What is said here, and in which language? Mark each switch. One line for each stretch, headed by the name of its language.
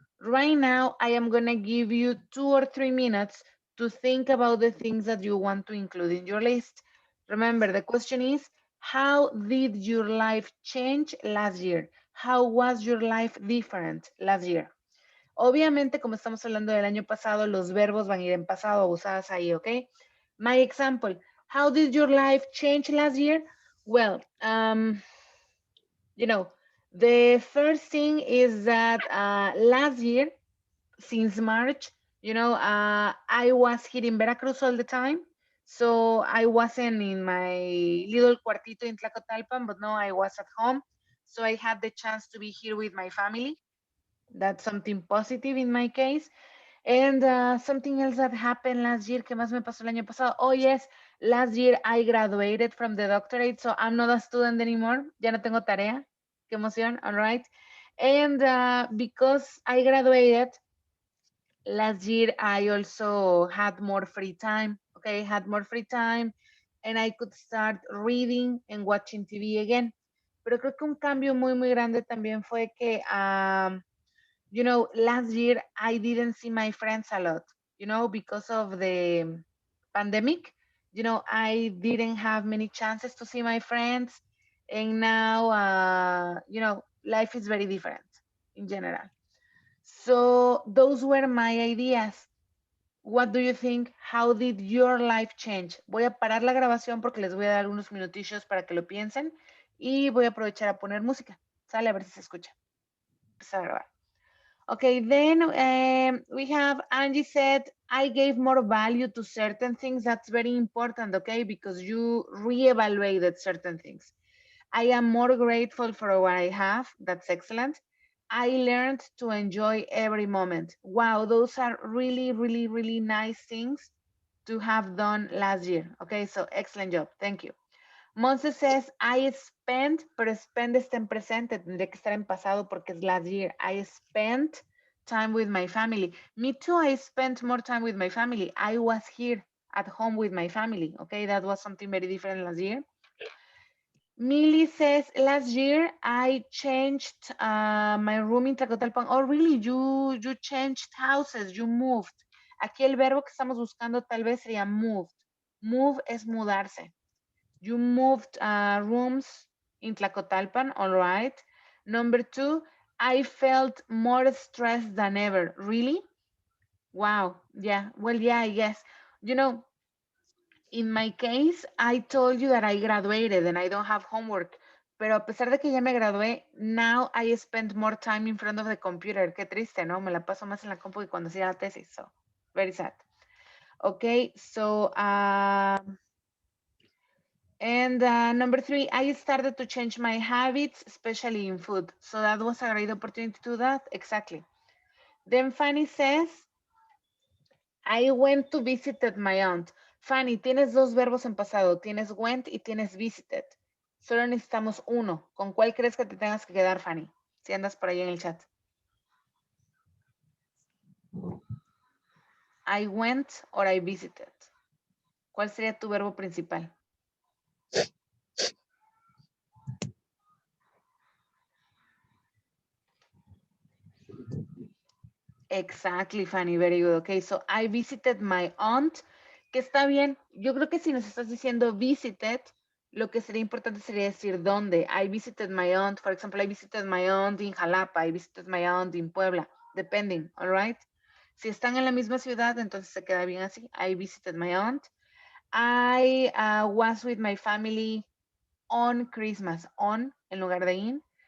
English: Right now, I am gonna give you 2 or 3 minutes to think about the things that you want to include in your list. Remember, the question is, how did your life change last year? How was your life different last year?
Spanish: Obviamente, como estamos hablando del año pasado, los verbos van a ir en pasado, usadas ahí, ¿ok?
English: My example, how did your life change last year? Well, you know, the first thing is that last year, since March, I was here in Veracruz all the time. So I wasn't in my little cuartito in Tlacotalpan, but no, I was at home. So I had the chance to be here with my family. That's something positive in my case. And something else that happened last year,
Spanish: ¿qué más me pasó el año pasado?
English: Oh, yes, last year I graduated from the doctorate, so I'm not a student anymore.
Spanish: Ya no tengo tarea. Qué emoción,
English: all right. And because I graduated, last year I also had more free time, okay? Had more free time and I could start reading and watching TV again.
Spanish: Pero creo que un cambio muy, muy grande también fue que
English: you know, last year I didn't see my friends a lot, you know, because of the pandemic. You know, I didn't have many chances to see my friends. And now, you know, life is very different in general. So those were my ideas. What do you think? How did your life change?
Spanish: Voy a parar la grabación porque les voy a dar unos minutillos para que lo piensen y voy a aprovechar a poner música. Sale a ver si se escucha. Empezar a grabar.
English: Okay, then we have Angie said, I gave more value to certain things. That's very important, okay, because you reevaluated certain things. I am more grateful for what I have. That's excellent. I learned to enjoy every moment. Wow, those are really, really, really nice things to have done last year. Okay, so excellent job. Thank you. Monse says, I spent,
Spanish: pero spend está en presente, tendría que estar en pasado porque es
English: last year. I spent time with my family. Me too, I spent more time with my family. I was here at home with my family. Okay, that was something very different last year. Millie says, last year I changed my room in Tlacotalpan. Oh, really? You changed houses, you moved.
Spanish: Aquí el verbo que estamos buscando tal vez sería moved. Move es mudarse.
English: You moved rooms in Tlacotalpan, all right. Number 2, I felt more stressed than ever. Really? Wow. Yeah. Well, yeah, I guess. You know, in my case, I told you that I graduated and I don't have homework.
Spanish: Pero a pesar de que ya me gradué,
English: now I spend more time in front of the computer.
Spanish: Qué triste, ¿no? Me la paso más en la compu que cuando hacía la tesis.
English: So, very sad. Okay, so and number 3, I started to change my habits, especially in food. So that was a great opportunity to do that. Exactly. Then Fanny says, I went to visited my aunt.
Spanish: Fanny, tienes dos verbos en pasado. Tienes went y tienes visited. Solo necesitamos uno. ¿Con cuál crees que te tengas que quedar, Fanny? Si andas por ahí en el chat.
English: I went or I visited.
Spanish: ¿Cuál sería tu verbo principal?
English: Exactly, Fanny, very good. Okay, so I visited my aunt,
Spanish: que está bien. Yo creo que si nos estás diciendo visited, lo que sería importante sería decir dónde.
English: I visited my aunt, for example, I visited my aunt in Jalapa, I visited my aunt in Puebla, depending, all right?
Spanish: Si están en la misma ciudad, entonces se queda bien así.
English: I visited my aunt. I was with my family on Christmas, on
Spanish: en lugar de
English: in.